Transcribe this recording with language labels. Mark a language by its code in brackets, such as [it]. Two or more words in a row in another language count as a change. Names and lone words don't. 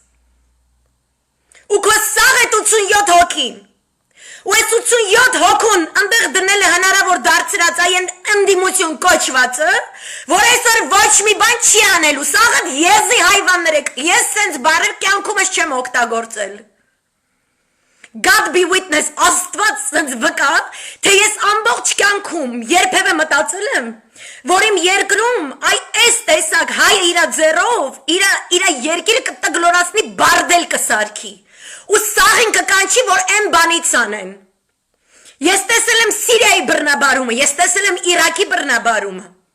[hy] Ու քո սաղ է 87 հոգին, ու այս 87 հոգուն ընդեղ դնել է հնարավոր դարձրած այն ընդդիմություն կոչվածը, որ այսօր ոչ մի բան չի անելու, սաղդ եզի հայվաններ եք, ես սենց բարեր կյանքումս չեմ օգտագործել։ [en] God be witness, [hy] աստված սենց վկա, թե ես ամբողջ կյանքում երբևէ մտածել եմ, որ իմ երկրում այս տեսակ հայը իրա ձեռով, իրա երկիրը կտգլորացնի բարդել կսարքի, ու սաղին կկանչի, որ են բանից անեն։ Ես տեսել եմ Սիրիայի բռնաբարումը, ես տեսել եմ Իրաքի բռնաբարումը։